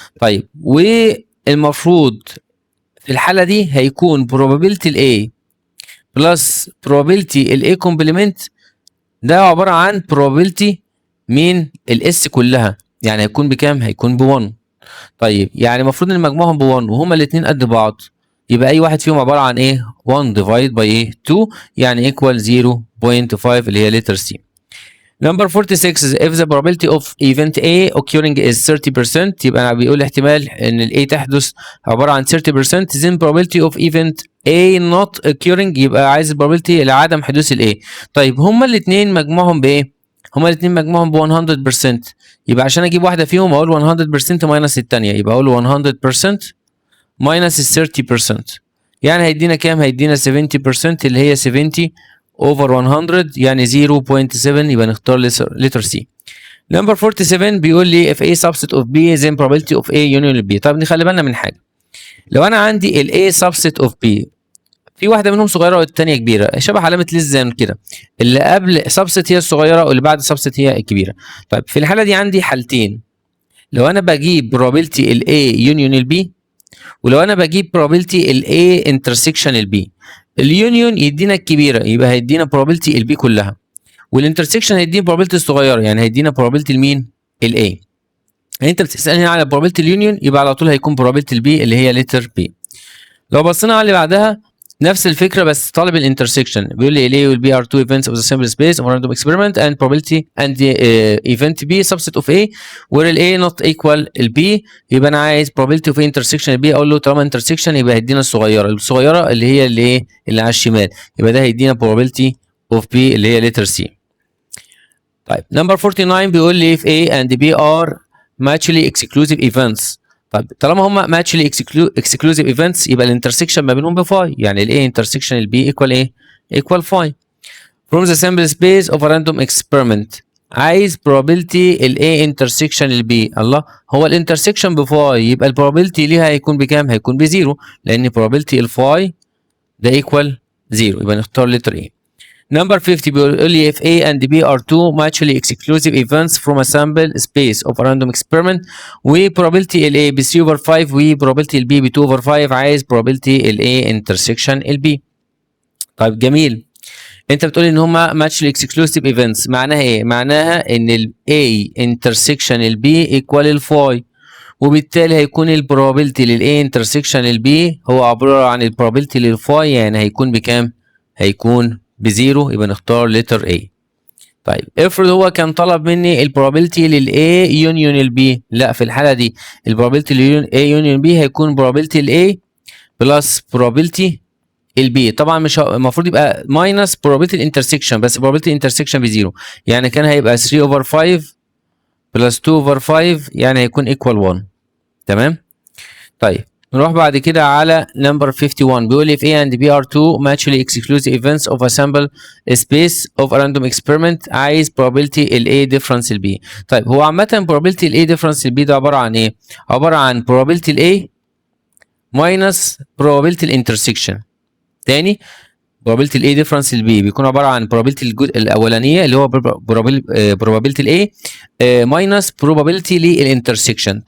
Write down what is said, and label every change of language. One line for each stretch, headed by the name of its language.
Arabic: طيب والمفروض في الحاله دي هيكون probability الاي بلس probability الاي كومبلمنت ده عباره عن probability من الاس كلها، يعني هيكون بكام؟ هيكون ب1. طيب يعني المفروض ان مجموعهم ب1 وهما الاثنين قد بعض، يبقى اي واحد فيهم عباره عن ايه؟ 1 ديفايد باي ايه؟ 2 يعني ايكوال 0.5 اللي هي لتر سي.
English: Number 46 if the probability of event A occurring is 30%،
Arabic: يبقى بيقول احتمال ان ال A تحدث عبارة عن 30%،
English: then probability of event A not occurring
Arabic: يبقى عايز ال probability لعدم حدوث ال A. طيب هما الاثنين مجموعهم بايه؟ هما الاثنين مجموعهم ب 100%، يبقى عشان اجيب واحدة فيهم اقول 100% ماينس الثانية، يبقى اقول 100% ماينس ال 30%، يعني هيدينا كام؟ هيدينا 70% اللي هي 70 over 100 يعني 0.7، يبقى نختار لتر سي. نمبر 47 بيقول لي
English: if A subset of B then probability of A union B.
Arabic: طب نخلي بالنا من حاجه، لو انا عندي ال A subset of B في واحده منهم صغيره والثانيه كبيره، شبه علامه ليس كده، اللي قبل subset هي الصغيره واللي بعد subset هي الكبيره. طيب في الحاله دي عندي حالتين، لو انا بجيب probability ال A union ال B، ولو انا بجيب probability ال A intersection ال B. اليونيون يدينا الكبيره يبقى هيدينا probability ال B كلها، والانترسكشن هيدينا probability الصغيره يعني هيدينا probability لمين؟ ال A. يعني انت بتسالني على probability اليونيون يبقى على طول هيكون probability ال B اللي هي لتر B. لو بصينا على اللي بعدها نفس الفكره بس طالب الانترسكشن، بيقول لي ال A وال B
English: are two events of the sample space of a random experiment and probability and event B subset of A where
Arabic: ال A not equal ال B، يبقى انا عايز probability of A intersection ال B، اقول له طالما intersection يبقى هيدينا الصغيره اللي هي اللي على الشمال، يبقى ده هيدينا probability of B اللي هي letter C. طيب نمبر 49 بيقول لي
English: if A and B are mutually exclusive events.
Arabic: طيب طالما هم mutually exclusive events يبقى الانترسكشن ما بينهم بفاي، يعني ال A intersection ال B equal ايه؟ equal phi.
English: From the sample space of a random experiment
Arabic: عايز
English: probability ال A intersection ال B.
Arabic: الله، هو الانترسكشن بفاي يبقى ال probability ليها هيكون بكام؟ هيكون بزيرو، لان probability الفاي ده equal 0، يبقى نختار letter A.
English: Number 50 بيقول لي if A and B are two mutually exclusive events from a sample space of a random experiment
Arabic: و probability ال A ب 3 over 5 و probability ال B
English: ب 2 over 5، عايز probability ال A intersection ال B.
Arabic: طيب جميل، انت بتقول ان هما mutually exclusive events، معناها ايه؟ معناها ان ال A intersection ال B equal ال phi، وبالتالي هيكون ال probability لل A intersection ال B هو عبارة عن ال probability لل phi، يعني هيكون بكام؟ هيكون بزيرو، يبقى نختار لتر A. طيب افرض هو كان طلب مني البروبابيلتي لل A يونيون ال B، لا في الحالة دي البروبابيلتي لل A يونيون B هيكون probability ال A بلس probability ال B. طبعا مش المفروض يبقى ماينس probability الانترسكشن، بس probability الانترسكشن بزيرو، يعني كان هيبقى 3 over 5 بلس 2 over 5 يعني هيكون equal 1. تمام؟ طيب نروح بعد كده على نمبر 51 بيقول لي
English: if A and B are two mutually exclusive events of a sample space of a random experiment
Arabic: عايز
English: probability ال A difference ال B.
Arabic: طيب هو عامة probability ال A difference ال B ده عبارة عن ايه؟ عبارة عن probability ال A minus probability ال intersection. تاني probability ال A difference ال B بيكون عبارة عن probability الأولانية اللي هو probability ال A minus probability للintersection.